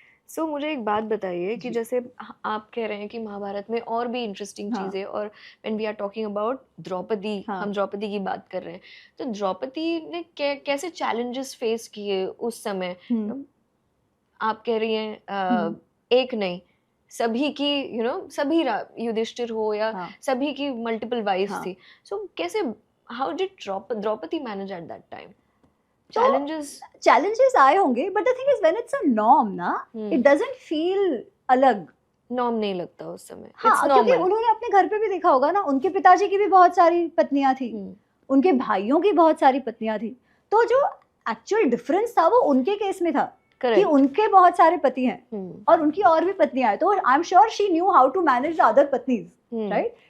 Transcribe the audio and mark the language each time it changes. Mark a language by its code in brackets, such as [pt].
[hi] सो मुझे एक बात बताइए कि जैसे आप कह रहे हैं कि महाभारत में और भी इंटरेस्टिंग चीजें, और [en] when we are talking about [hi] Draupadi, हम द्रौपदी की बात कर रहे हैं, तो द्रौपदी ने कैसे चैलेंजेस फेस किए उस समय? आप कह रही हैं एक नहीं, सभी की सभी युधिष्ठिर हो या सभी की [en] multiple wifes [hi] थी। [en] So कैसे, how did Draupadi manage at that time? challenges [hi] आए होंगे, [en] but the thing is when it's a norm ना, it doesn't feel अलग। [hi] नॉर्म नहीं लगता उस समय। हाँ, क्योंकि उन्होंने अपने घर पे भी देखा होगा ना, उनके पिताजी की भी बहुत सारी पत्नियां थी, उनके भाइयों की बहुत सारी पत्नियां थी। तो जो एक्चुअल डिफरेंस था वो उनके केस में था कि उनके बहुत सारे पति हैं और उनकी और भी पत्नियां हैं। [en] तो I am sure she knew how to manage the other पत्नीज, right?